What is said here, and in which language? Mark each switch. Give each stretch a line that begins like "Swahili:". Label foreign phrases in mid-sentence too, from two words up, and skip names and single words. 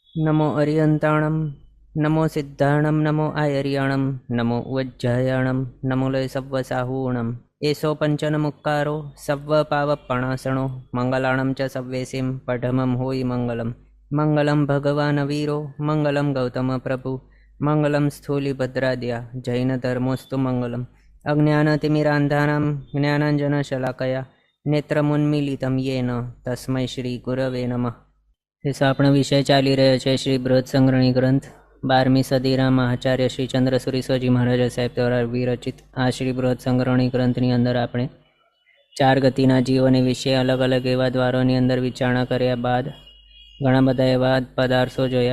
Prakrit languages: नमो अरियन्ताणं नमो सिद्धाणं नमो आयर्याणं नमो उज्जयाणं नमो लय सव्वसाहूणम् एषो पञ्चनमुक्कारो सव्वपावपणासणो मङ्गलाणं च सव्वेसिं पठमं होयि मङ्गलं
Sanskrit: मङ्गलं भगवान् वीरो मङ्गलं गौतमप्रभु मङ्गलं स्थूलिभद्राद्या जैनधर्मोऽस्तु मङ्गलम् अज्ञानतिमिरान्धानां ज्ञानाञ्जनशलाकया नेत्रमुन्मीलितं येन तस्मै श्रीगुरवे नमः।
Gujarati: આપણે વિષય ચાલી રહ્યો છે શ્રી બૃહદ સંગ્રહણી ગ્રંથ 12મી સદીના મહાચાર્ય શ્રી ચંદ્રસુરી સ્વજી મહારાજ સાહેબ દ્વારા વિરચિત આ શ્રી બૃહદ સંગ્રહણી ગ્રંથની અંદર આપણે 4 ગતિના જીવોને વિશે અલગ અલગ એવા દ્વારોની અંદર વિચારણા કર્યા બાદ ઘણા બધા એવા પદાર્થો જોયા।